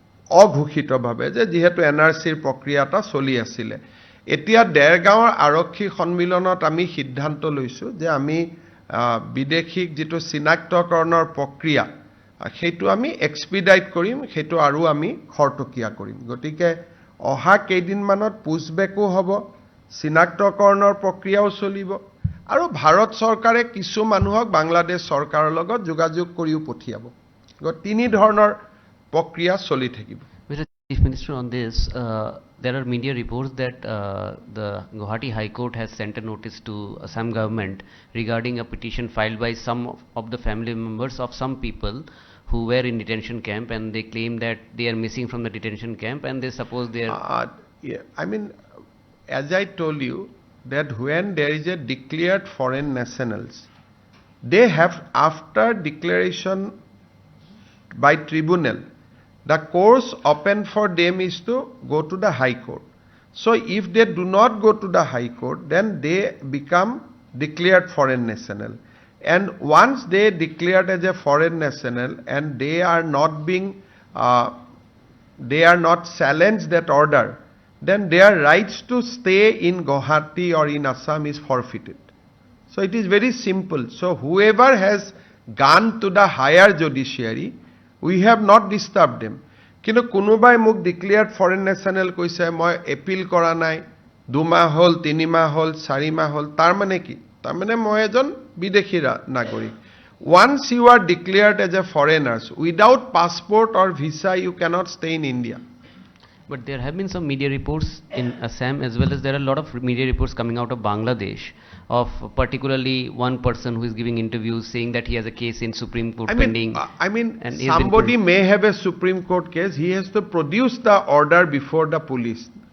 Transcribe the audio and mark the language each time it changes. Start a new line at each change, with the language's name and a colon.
Assamese: অঘোষিতভাৱে যে যেহেতু এনআৰসিৰ প্ৰক্ৰিয়াটা চলি আছিল এতিয়া দেৰগাঁৱৰ আৰক্ষী সন্মিলনত আমি সিদ্ধান্ত লৈছো যে আমি বিদেশীক যেটো চিনাক্তকৰণৰ প্ৰক্ৰিয়া সেইটো আমি এক্সপিডাইট কৰিম সেইটো আৰু আমি খৰতকীয়া কৰিম গতিকে অহা কেইদিনমানত পুশবেকো হ'ব চিনাক্তকৰণৰ প্ৰক্ৰিয়াও চলিব আৰু ভাৰত চৰকাৰে কিছু মানুহক বাংলাদেশ চৰকাৰৰ লগত যোগাযোগ কৰিও পঠিয়াব তিনি ধৰণৰ প্ৰক্ৰিয়া চলি থাকিব
English: Mr. Chief Minister, on this, there are media reports that the Guwahati High Court has sent a notice to Assam government regarding a petition filed by some of the family members of some people who were in detention camp, and they claim that they are missing from the detention camp, and they suppose they are... I mean, as I told you, that when there is a declared foreign nationals, they have, after declaration by tribunal, the course open for them is to go to the High Court. So if they do not go to the High Court, then they become declared foreign national. And once they declared as a foreign national and they are not being, they are not challenged that order, then their rights to stay in Guwahati or in Assam is forfeited. So it is very simple. So whoever has gone to the higher judiciary, we have not disturbed them.
Assamese: কিন্তু কোনোবাই মোক declared foreign national কৈছে মই appeal কৰা নাই 2 মাহ হল 3 মাহ হল 4 মাহ হল তাৰ মানে কি তাৰ মানে মই এজন বিদেশী নাগৰিক
English: once you are declared as a foreigners without passport or visa you cannot stay in India. But there have been some media reports in Assam, as well as there are a lot of media reports coming out of Bangladesh, of particularly one person who is giving interviews saying that he has a case in Supreme Court pending. I mean and he has been somebody may have a Supreme Court case, he has to produce the order before the police.